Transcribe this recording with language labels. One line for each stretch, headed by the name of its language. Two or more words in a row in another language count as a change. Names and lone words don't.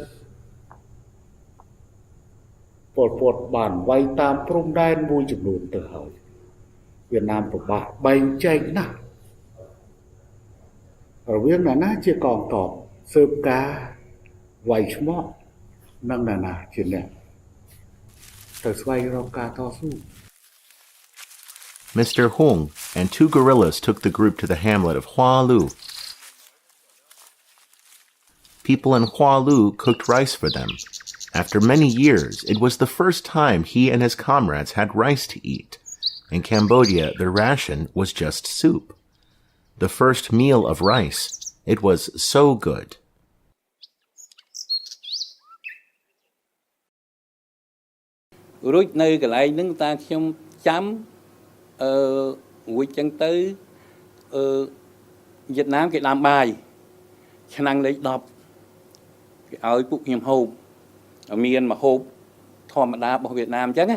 Khmer: ប៉ុលពតបានវាយតាមព្រំដែនមួយចំនួនទៅហើយវៀតណាមពិបាកបែងចែកណាស់រវាងអ្នកណាជាកងទ័ពស៊ើបការវាយឆ្មក់និងអ្នកណាជាអ្នកទៅស្វែងរកការតស៊ូ
English: Mr. Hung and 2 guerrillas took the group to the hamlet of Hoa Lu. People in Hoa Lu cooked rice for them. After many years, it was the first time he and his comrades had rice to eat. In Cambodia, the ration was just soup. The first meal of rice, it was so good.
Khmer: រួចនៅកន្លែងហ្នឹងតាខ្ញុំចាំរួចចឹងទៅវៀតណាមគេដាំបាយឆ្នាំងលេខ10គេឲ្យពួកខ្ញុំហូបមានម្ហូបធម្មតារបស់វៀតណាមអញ្ចឹងណា